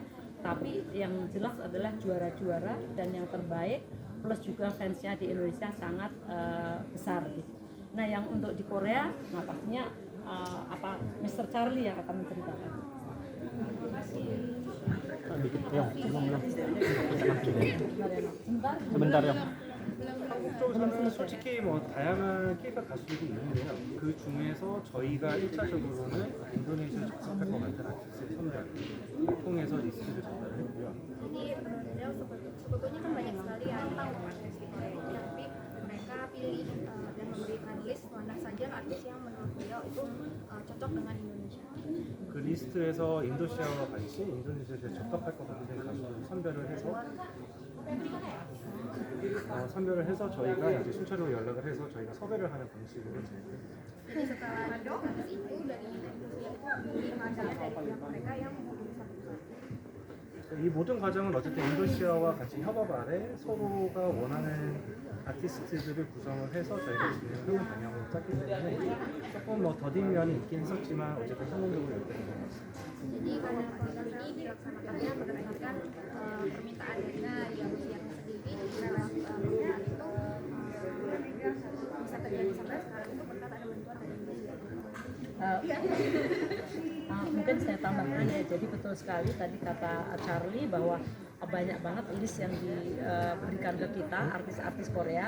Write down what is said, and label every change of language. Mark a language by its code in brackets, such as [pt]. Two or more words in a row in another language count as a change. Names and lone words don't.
[id] Tapi yang jelas adalah juara-juara dan yang terbaik plus juga fansnya di Indonesia sangat besar gitu. Nah yang untuk di Korea, nah pastinya Mr. Charlie yang akan menceritakan. Sebentar ya. [ko] 한국적으로는 솔직히 뭐 다양한 K-pop 가수들이 있는데요. 그 중에서 저희가 1차적으로는 인도네시아 접속할 것 같은 아티스트 선별을 통해서 리스트를 전달을 했고요. [id] Jadi menurut beliau sebetulnya kan banyak sekali yang tahu artis di Korea, tapi mereka pilih dan memberikan list mana saja artis yang menurut beliau itu cocok dengan Indonesia. [ko] 그 리스트에서 인도시아와 같이 인도네시아에 접속할 것 같은 가수를 선별을 해서 저희가 이제 순차적으로 연락을 해서 저희가 섭외를 하는 방식으로 진행합니다. [id] Jadi setelah habis itu dari Indonesia itu pilih dari mereka yang memenuhi satu-satu. [ko] 이 모든 과정은 어쨌든 인도시아와 같이 협업 아래 서로가 원하는 아티스트들을 구성을 해서 저희가 진행하는 방향으로 짰기 때문에 조금 뭐 더딘 면이 있긴 했었지만 어쨌든 성공적으로 연결된 것 같습니다. [id] Jadi karena program ini dilaksanakannya berdasarkan permintaan dari Indonesia sendiri, karena mereka itu bisa terjadi sampai sekarang itu berkat ada bantuan dari Indonesia. Mungkin saya tambahkan ya, jadi betul sekali tadi kata Charlie bahwa banyak banget list yang diberikan ke kita artis-artis Korea.